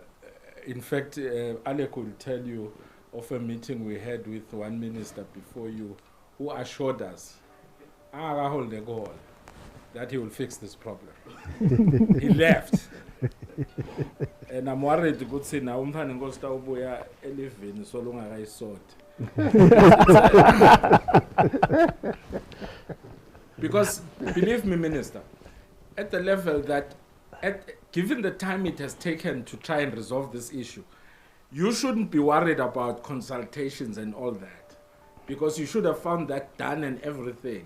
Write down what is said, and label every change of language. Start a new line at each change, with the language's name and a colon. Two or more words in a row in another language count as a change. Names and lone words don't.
English: In fact, Alec will tell you of a meeting we had with one minister before you, who assured us that he will fix this problem. He left. And I'm worried to go say now
North Ndebele: umfana ngosta ubuya elivini so long akayisort.
English: Because believe me, Minister, at the level that given the time it has taken to try and resolve this issue, you shouldn't be worried about consultations and all that, because you should have found that done and everything.